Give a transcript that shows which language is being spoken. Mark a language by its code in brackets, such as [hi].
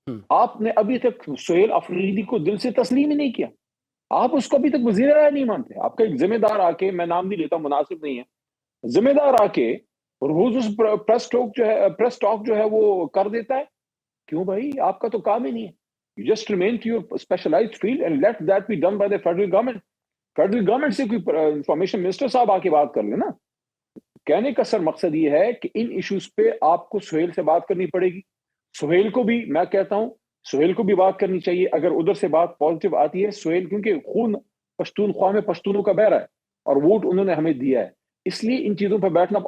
[ur] آپ نے ابھی تک سہیل افریدی کو دل سے تسلیم ہی نہیں کیا. آپ اس کو ابھی تک وزیر اعلیٰ نہیں مانتے. آپ کا ایک ذمہ دار آ کے, میں نام نہیں لیتا, مناسب نہیں ہے, ذمہ دار آ کے روز اس پریس ٹاک جو ہے وہ کر دیتا ہے. کیوں بھائی, آپ کا تو کام ہی نہیں ہے. [en] You just remain to your specialized field and let that be done by the federal government. [ur] Federal government سے کوئی انفارمیشن منسٹر صاحب آ کے بات کر لیں نا. کہنے کا سر مقصد یہ ہے کہ ان ایشوز پہ آپ کو سہیل سے بات کرنی پڑے گی. سہیل کو بھی میں کہتا ہوں, سہیل کو بھی بات کرنی چاہیے. اگر ادھر سے بات پازیٹیو آتی ہے, سہیل کیونکہ خون پشتون خواہ میں پشتونوں کا بہ رہا ہے اور ووٹ انہوں نے ہمیں دیا ہے, اس لیے ان چیزوں پہ بیٹھنا.